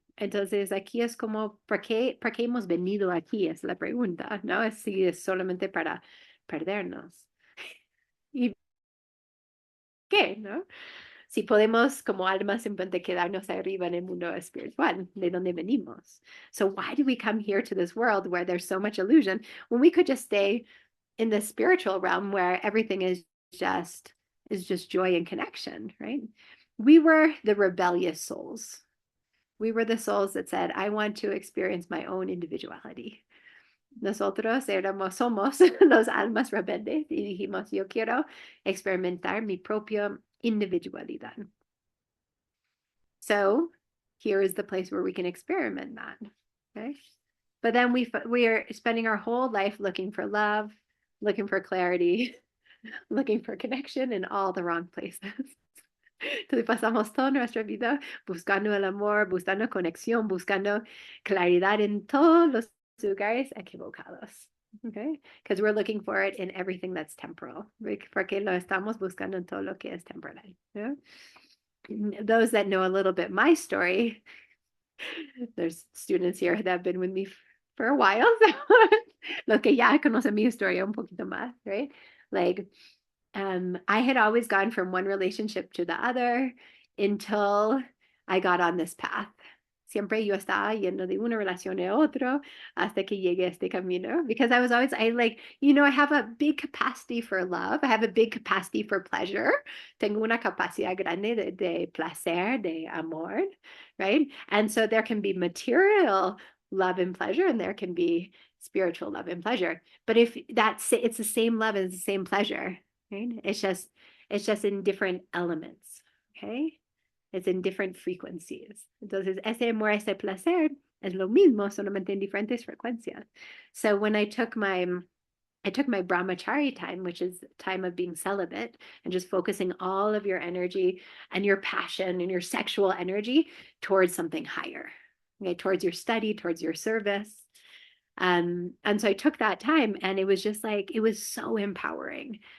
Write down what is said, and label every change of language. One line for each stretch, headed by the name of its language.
Spanish: Entonces, aquí es como, ¿por qué hemos venido aquí? Es la pregunta, ¿no? Si es solamente para perdernos. ¿Y qué, no? Si podemos como almas simplemente quedarnos arriba en el mundo espiritual, de donde venimos.
English: So why do we come here to this world where there's so much illusion when we could just stay in the spiritual realm where everything is just joy and connection, right? We were the rebellious souls. We were the souls that said, I want to experience my own individuality.
Spanish: Nosotros somos los almas rebeldes y dijimos, yo quiero experimentar mi propia individualidad.
English: So here is the place where we can experiment that. Okay. But then we are spending our whole life looking for love, looking for clarity, looking for connection in all the wrong places.
Spanish: Entonces pasamos toda nuestra vida buscando el amor, buscando conexión, buscando claridad en todos los lugares equivocados.
English: Okay? Because we're looking for it in everything that's temporal.
Spanish: Porque lo estamos buscando en todo lo que es temporal.
English: Yeah? Those that know a little bit my story, there's students here that have been with me for a while.
Spanish: So los que ya conocen mi historia un poquito más, right?
English: Like, I had always gone from one relationship to the other until I got on this path.
Spanish: Siempre yo estaba yendo de una relación a otro hasta que llegué a este camino.
English: Because I have a big capacity for love. I have a big capacity for pleasure.
Spanish: Tengo una capacidad grande de placer, de amor,
English: right? And so there can be material love and pleasure, and there can be spiritual love and pleasure. But if it's the same love and the same pleasure, right? It's just in different elements, okay? It's in different frequencies.
Spanish: Entonces, ese amor, ese placer es lo mismo, solamente en diferentes frecuencias.
English: So when I took my brahmachari time, which is time of being celibate and just focusing all of your energy and your passion and your sexual energy towards something higher, okay, towards your study, towards your service. And so I took that time, and it was just like, it was so empowering.